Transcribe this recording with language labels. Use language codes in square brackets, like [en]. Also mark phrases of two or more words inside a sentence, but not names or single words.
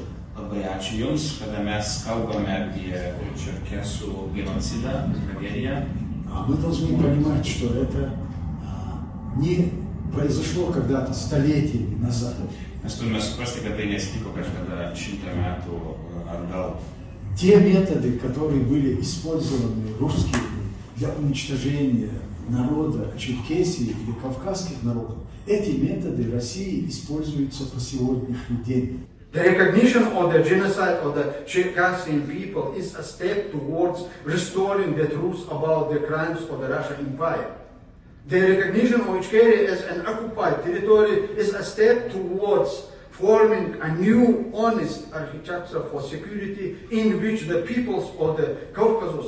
[lt] Labai ačiū Jums, kada mes kalbame apie čerkesų genocidą, tragediją. [ru] Мы должны понимать, что это не произошло когда-то столетиями назад. [lt] Mes turime suprasti, kad tai nesitiko kažkada 100 metų atgal. [ru] Те методы, которые были использованы русскими для уничтожения народа Черкесии или кавказских народов, эти методы в России используются по сегодняшний день. [en] The recognition of the genocide of the Circassian people is a step towards restoring the truth about the crimes of the Russian Empire. The recognition of Ichkeria as an occupied territory is a step towards forming a new, honest architecture for security in which the peoples of the Caucasus.